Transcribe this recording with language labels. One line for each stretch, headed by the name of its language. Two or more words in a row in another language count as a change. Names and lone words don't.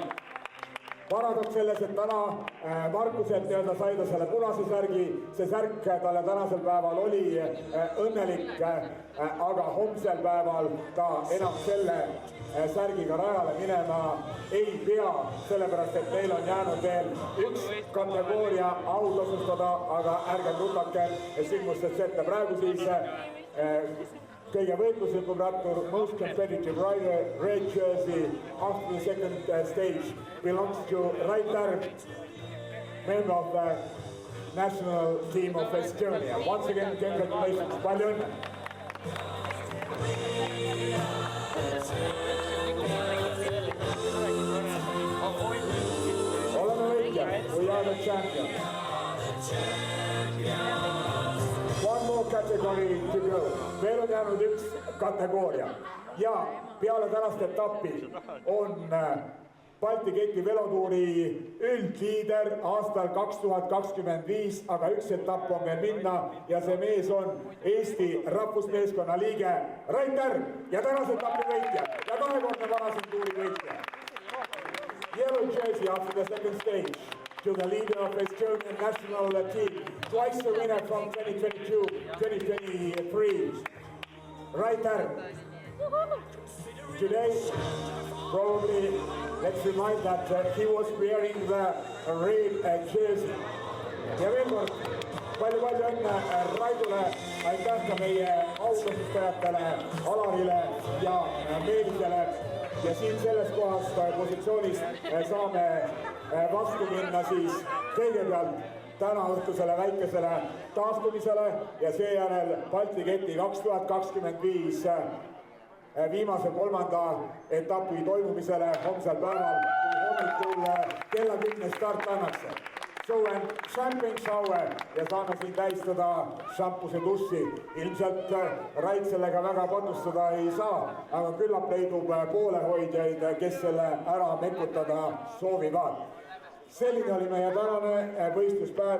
Estonian: Paradoks selles, et täna Markuselt sai ta selle punase särgi, see särk talle tänasel päeval oli õnnelik, aga homsel päeval ta enam selle särgiga rajale minema ei pea, sellepärast et meil on jäänud veel üks kategooria autasustada, aga ärge rutake sündmustest ette. Praegu siis kõige võitluslikum rattur,
English: most competitive rider, red jersey after the second stage belongs to Rainer, member of the national team of Estonia. Once again, congratulations,
Estonian: palju õnne! Oleme võitjad,
English: we are the champion. One more category to go.
Estonian: Veel on jäänud üks kategooria ja peale tänast etappi on Balti keti velotuuri üldliider aastal 2025, aga üks etapp on veel minna ja see mees on Eesti rahvusmeeskonna liige Raiter ja tänase etapi võitja ja kahekordne varasemtuuri võitja.
English: Yellow jersey after the second stage to the leader of Estonian national team, twice the winner from 2022-2023, Raiter. Today, probably, let's remind that he was wearing the red jersey.
Estonian: Ja veel kord, palju õnne Raidule, aitäh ka meie autastustajatele, Alarile ja Meelisele. Ja siin selles kohast positsioonis saame vastu minna siis kõigepealt täna õhtusele väikesele taastumisele ja seejärel Balti keti 2025 viimase kolmanda etapi toimumisele homsel päeval, kui hommikul kella 10 start annakse.
English: So champagne shower
Estonian: ja saame siin tähistada šampuse dussi. Ilmselt Rait sellega väga patustada ei saa, aga küllap leidub poolehoidjaid, kes selle ära mekutada soovivad. Selline oli meie tänane võistluspäev.